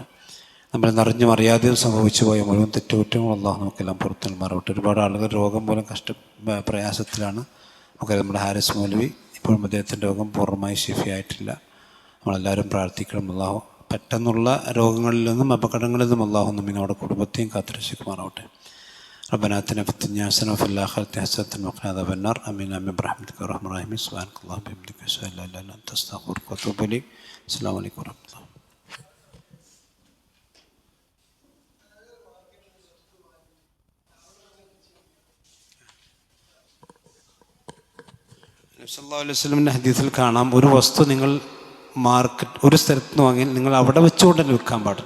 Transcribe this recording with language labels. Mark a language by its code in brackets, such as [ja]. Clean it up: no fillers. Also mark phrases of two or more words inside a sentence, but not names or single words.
[ml] നമ്മൾ അറിഞ്ഞും അറിയാതെയും സംഭവിച്ചു പോയ മുഴുവൻ തെറ്റുകുറ്റങ്ങളും അള്ളാഹു നമുക്കെല്ലാം പുറത്തു നൽകുമാറാവട്ടെ. ഒരുപാട് ആളുകൾ രോഗം മൂലം പ്രയാസത്തിലാണ്. നമുക്കറിയാം, നമ്മുടെ ഹാരിസ് മൗലവി ഇപ്പോഴും അദ്ദേഹത്തിൻ്റെ രോഗം പൂർണ്ണമായി ശിഫയായിട്ടില്ല. നമ്മളെല്ലാവരും പ്രാർത്ഥിക്കണം. അള്ളാഹു പെട്ടെന്നുള്ള രോഗങ്ങളിൽ നിന്നും അപകടങ്ങളിൽ നിന്നും അള്ളാഹു നമ്മിനോട് കുടുംബത്തെയും കാത്തുരക്ഷിക്കുമാറാവട്ടെ. [ar] ربنا آتنا في الدنيا حسنة وفي الآخرة حسنة وقنا عذاب النار آمين آمين برحمتك يا أرحم الراحمين سبحانك اللهم وبحمدك أشهد أن لا إله إلا أنت أستغفرك وأتوب إليك السلام عليكم ورحمة الله. [ml] നബി [ar] صلى الله عليه [ml] വസല്ലമിൻ്റെ ഹദീസിൽ കാണാം, ഒരു വസ്തു നിങ്ങൾ ഒരു സ്ഥലത്ത് നിന്ന് വാങ്ങി നിങ്ങൾ അവിടെ വെച്ചുകൊണ്ട് തന്നെ വിൽക്കാൻ പാടില്ല.